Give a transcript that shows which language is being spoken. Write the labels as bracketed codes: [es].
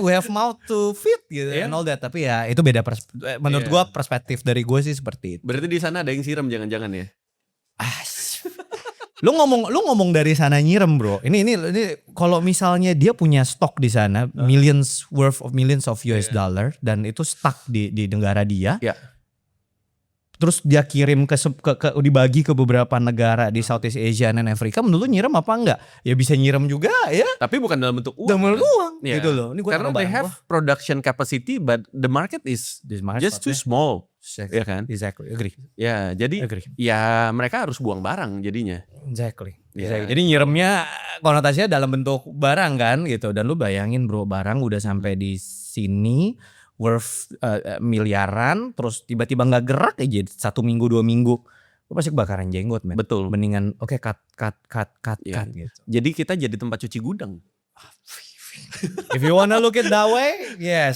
[en] We have mouth to feed gitu and all that. [id] Tapi ya itu beda menurut gua perspektif dari gua sih seperti itu. Berarti di sana ada yang siram jangan-jangan ya? Lu ngomong dari sana nyirem bro. Ini kalau misalnya dia punya stok di sana [en] millions of US dollar [id] dan itu stuck di negara dia. Terus dia kirim ke dibagi ke beberapa negara di Southeast Asia dan Afrika. Menurut lu nyirem apa enggak? Ya bisa nyirem juga ya. Tapi bukan dalam bentuk uang. Dalam bentuk uang gitu loh. Ini [en] karena they have production capacity but the market is just too small. [id] ya kan? [en] Exactly, agree. [id] Ya, jadi [en] Agree. [id] ya mereka harus buang barang jadinya. [en] Exactly. [id] Ya. Jadi nyiremnya konotasinya dalam bentuk barang kan gitu. Dan lu bayangin bro, barang udah sampai di sini worth miliaran, terus tiba-tiba nggak gerak aja 1 minggu 2 minggu, lu pasti kebakaran jenggot men. Betul. Mendingan oke, cut Ya. gitu. Jadi kita jadi tempat cuci gudang. [en] If you wanna look it that way, yes.